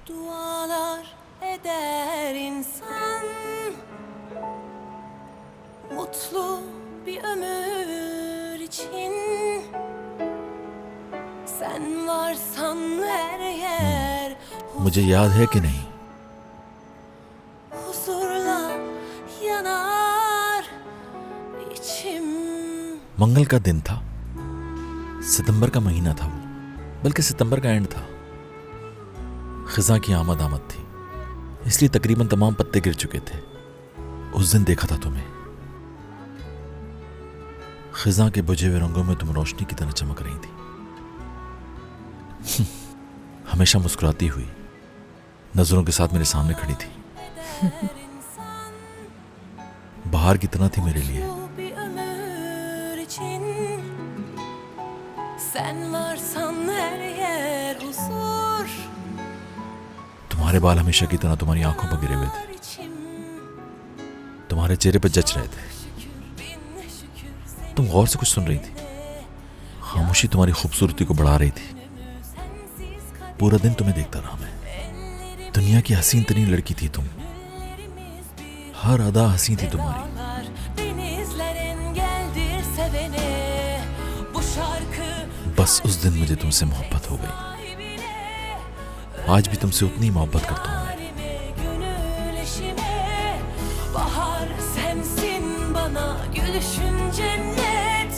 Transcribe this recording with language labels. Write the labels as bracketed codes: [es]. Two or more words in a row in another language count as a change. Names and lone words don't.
[tr] Dualar eder insan, mutlu bir ömür için. Sen varsan her yer [hi] मुझे याद है कि नहीं? [tr] huzurla yanar içim. [hi] मंगल का दिन था, सितंबर का महीना था वो, बल्कि सितंबर का एंड था। खिजा की आमद थी, इसलिए तकरीबन तमाम पत्ते गिर चुके थे। उस दिन देखा था तुम्हें। खिजा के बुझे हुए रंगों में तुम रोशनी की तरह चमक रही थी। हमेशा मुस्कुराती हुई नजरों के साथ मेरे सामने खड़ी थी। बाहर की तरह थी मेरे लिए। [tr] Bir ömür için. Sen varsan her yer huzur. [hi] तुम्हारे बाल हमेशा की तरह तुम्हारी आंखों पर गिरे हुए थे, [tr] İçim. [hi] तुम्हारे चेहरे पर जच रहे थे। [tr] Bin şükür [hi] तुम गौर से कुछ सुन रही थी। खामोशी तुम्हारी खूबसूरती को बढ़ा रही थी। [tr] sensiz kaderimiz [hi] पूरा दिन तुम्हें देखता रहा मैं। दुनिया की हसीन तरीन लड़की थी तुम। [tr] bir [hi] हर अदा हसी थी तुम्हारी। [tr] dağlar, denizler engeldir sevene. Bu şarkı [hi] बस उस दिन मुझे तुमसे मोहब्बत हो गई। [tr] sahibine, [hi] आज भी तुमसे उतनी मोहब्बत करता हूँ मैं। [tr] halime, gönül eşime. Bahar sensin bana, gülüşün cennet.